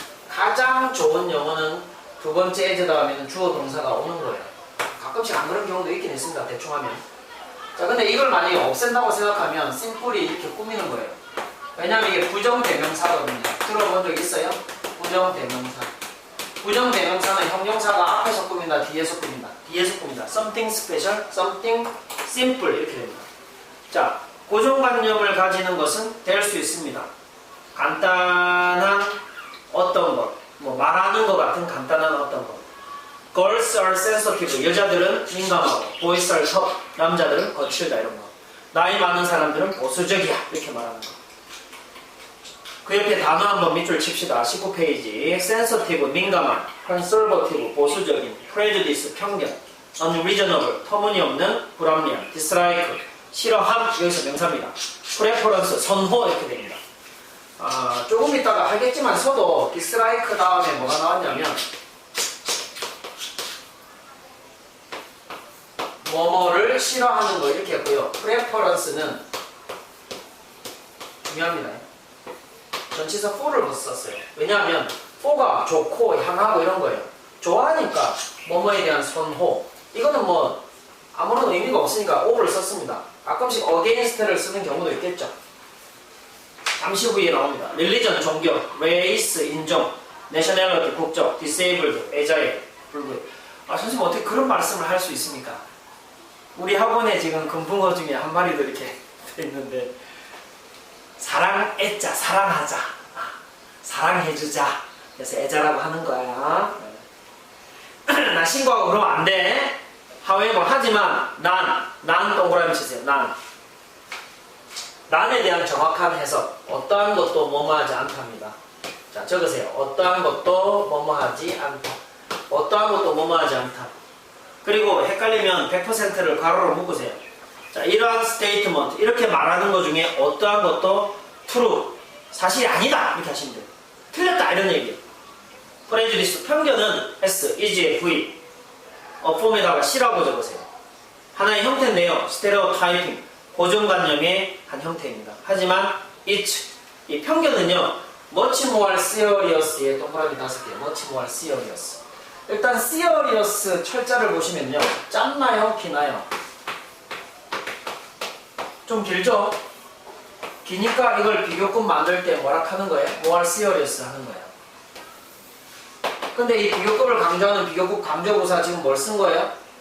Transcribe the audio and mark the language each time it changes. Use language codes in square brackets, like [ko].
[ko] 가장 좋은 영어는 두 번째 as 다음에는 주어 동사가 오는 거예요. 가끔씩 안 그런 경우도 있긴 있습니다. 대충 하면. 자, 근데 이걸 만약에 없앤다고 생각하면 심플이 이렇게 꾸미는 거예요. 왜냐면 이게 부정대명사거든요. 들어본 적 있어요? 부정대명사. 부정대명사는 형용사가 앞에서 꾸민다, 뒤에서 꾸민다. 뒤에서 꾸민다. [en] something special, something simple [ko] 이렇게 됩니다. 자, 고정관념을 가지는 것은 될 수 있습니다. 간단한 어떤 것, 뭐 말하는 것 같은 간단한 어떤 것. [en] Girls are sensitive. [ko] 여자들은 민감하고, [en] boys are tough. [ko] 남자들은 거칠다 이런 거. 나이 많은 사람들은 보수적이야 이렇게 말하는 거. 그 옆에 단어 한번 밑줄 칩시다. 19페이지. sensitive, 민감한, conservative, 보수적인, prejudice, 편견, unreasonable, 터무니없는, 불합리한, dislike, 싫어함, 여기서 명사입니다. preference, 선호 이렇게 됩니다. 조금 이따가 하겠지만 서도 dislike 다음에 뭐가 나왔냐면 뭐뭐를 싫어하는 거 이렇게 했고요. preference는 중요합니다. 전치사 for를 썼어요. 왜냐하면 for가 좋고 향하고 이런 거예요. 좋아하니까 뭐뭐에 대한 선호. 이거는 뭐 아무런 의미가 없으니까 of를 썼습니다. 가끔씩 against를 쓰는 경우도 있겠죠. 잠시 후에 나옵니다. [en] religion, 종교, race, 인종, nationality, 국적, disabled, agile, 불구해. [ko] 선생님 어떻게 그런 말씀을 할 수 있습니까? 우리 학원에 지금 금붕어 중에 한 마리도 이렇게 있는데 사랑, 애자, 사랑하자, 사랑해주자. 그래서 애자라고 하는 거야. 나 신고하고 그러면 안 돼. however, 하지만 난 동그라미 치세요. 난에 대한 정확한 해석. 어떠한 것도 뭐뭐하지 않답니다. 자, 적으세요. 어떠한 것도 뭐뭐하지 않다. 어떠한 것도 뭐뭐하지 않다. 그리고 헷갈리면 100%를 가로로 묶으세요. 자, 이러한 스테이트먼트, 이렇게 말하는 것 중에 어떠한 것도 true, 사실이 아니다 이렇게 하시면 돼요. 틀렸다 이런 얘기예요. prejudice, 편견은 S, is에 V, 폼에다가 C라고 적으세요. 하나의 형태인데요. 스테레오타이핑, 고정관념의 한 형태입니다. 하지만 it, 이 편견은요, [en] much more serious [ko] 의 동그라미 5개, much more serious. 일단 serious 철자를 보시면요, 짧나요? 기나요? 좀 길죠? 기니까 이걸 비교급 만들 때 뭐라 하는 거예요? [en] more serious [ko] 하는 거예요. 근데 이 비교급을 강조하는 비교급 강조부사 지금 뭘 쓴 거예요?